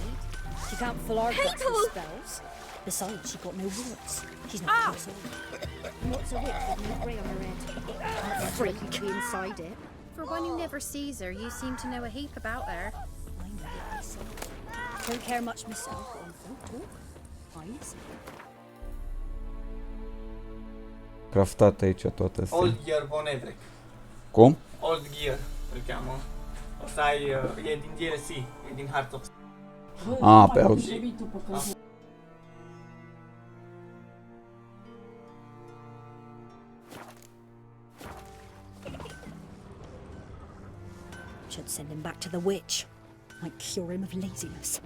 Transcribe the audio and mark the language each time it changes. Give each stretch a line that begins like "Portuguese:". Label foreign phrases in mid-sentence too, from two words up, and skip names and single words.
English: She can't fill our guts with spells. Besides, she got no warts. She's not a castle. And what's a witch with no grey on her head? A freak to be inside it. For one who never sees her, you seem to know a heap about her. I know what I say. Don't care much myself, but when folk talk, I listen.
Romanian: Craftate aici toate astea. Old Gear Von Everett. Cum? Old Gear îl cheamă. Ăsta e din DLC, e din Hearts of... Ah, pe Old.
English: Should send him back to the witch. Might cure him of laziness.